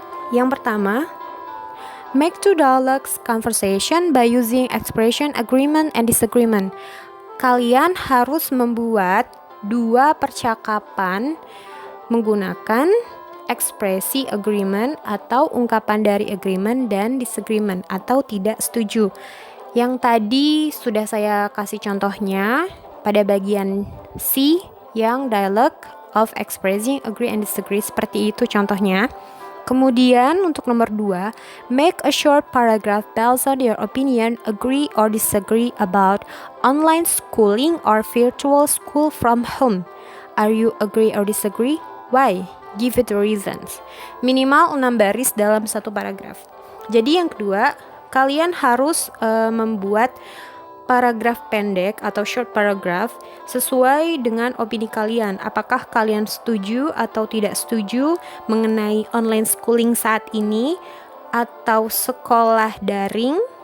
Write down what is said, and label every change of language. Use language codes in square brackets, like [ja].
[id] Yang pertama, [en] make two dialogues conversation by using expression agreement and disagreement. [id] Kalian harus membuat 2 percakapan menggunakan ekspresi agreement atau ungkapan dari agreement dan disagreement atau tidak setuju. Yang tadi sudah saya kasih contohnya pada bagian C yang [en] dialogue of expressing agree and disagree, [id] seperti itu contohnya. Kemudian untuk nomor 2, [en] make a short paragraph based on your opinion, agree or disagree about online schooling or virtual school from home. Are you agree or disagree? Why? Give it the reasons. [id] Minimal 6 baris dalam satu paragraf. Jadi yang kedua, kalian harus membuat paragraf pendek atau short paragraph sesuai dengan opini kalian. Apakah kalian setuju atau tidak setuju mengenai online schooling saat ini atau sekolah daring?